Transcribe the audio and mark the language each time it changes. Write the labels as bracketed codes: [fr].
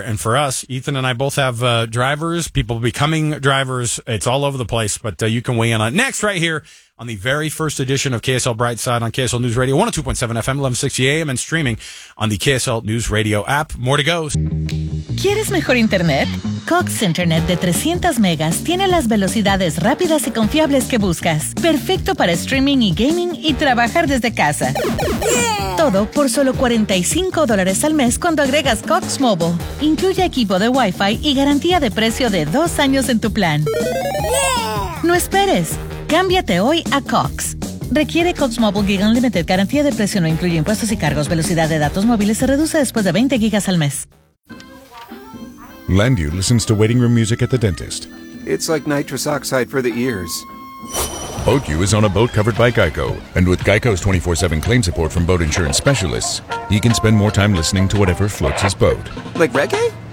[en] And for us, Ethan and I both have drivers, people becoming drivers. It's all over the place, but you can weigh in on it next right here on the very first edition of KSL Brightside on KSL News Radio, 102.7 FM, 1160 AM, and streaming on the KSL News Radio app. More to go. [es] ¿Quieres mejor internet? Cox Internet de 300 megas tiene las velocidades rápidas y confiables que buscas. Perfecto para streaming y gaming y trabajar desde casa. Yeah. Todo por solo $45 al mes cuando agregas Cox Mobile. Incluye equipo de Wi-Fi y garantía de precio de 2 años en tu plan. Yeah. No esperes. Cámbiate hoy a Cox. Requiere Cox Mobile Gig Unlimited. Garantía de precio no incluye impuestos y cargos. Velocidad de datos móviles se reduce después de 20 gigas al mes. [en] Lendu listens to waiting room music at the dentist. It's like nitrous oxide for the ears. Boatu is on a boat covered by Geico. And with Geico's 24-7 claim support from boat insurance specialists, he can spend more time listening to whatever floats his boat. Like reggae?